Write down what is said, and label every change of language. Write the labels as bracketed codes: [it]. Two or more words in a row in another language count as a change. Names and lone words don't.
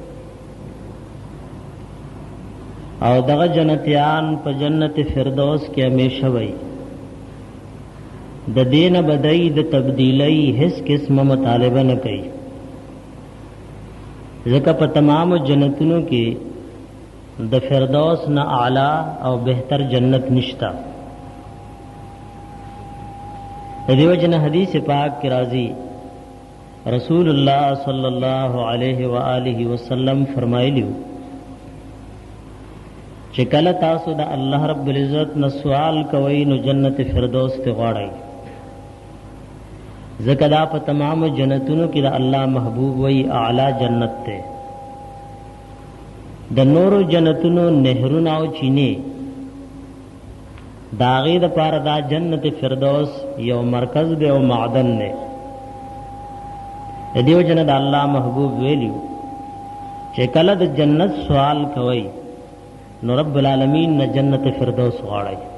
[ps] او دغه جنتیان په جنت فردوس کې همیشه وي د دین بدای د تبدیلی هیڅ قسمه مطالبه نه کوي ځکه په تمام جنتونو کې د فردوس نه اعلی او بهتر جنت نشتا دیو جن حدیث پاک کی راضی رسول اللہ [ar] صلی اللہ علیہ وآلہ وسلم [ps] فرمایلیو چې کله تاسو د [ar] الله رب العزت [ps] نه سوال کوئ نو جنت فردوس ته غواړئ ځکه دا په تمام جنتونو کې د الله محبوب وی اعلی جنت ته د نورو جنتونو نهرونه او چینه داغې د پاره دا جنت فردوس یو مرکز دی او معدن دی دیو جن د الله محبوب ویلیو چې کله د جنت سوال کوي نو [ar] رب العالمین [ps] نه جنت فردوس غواړي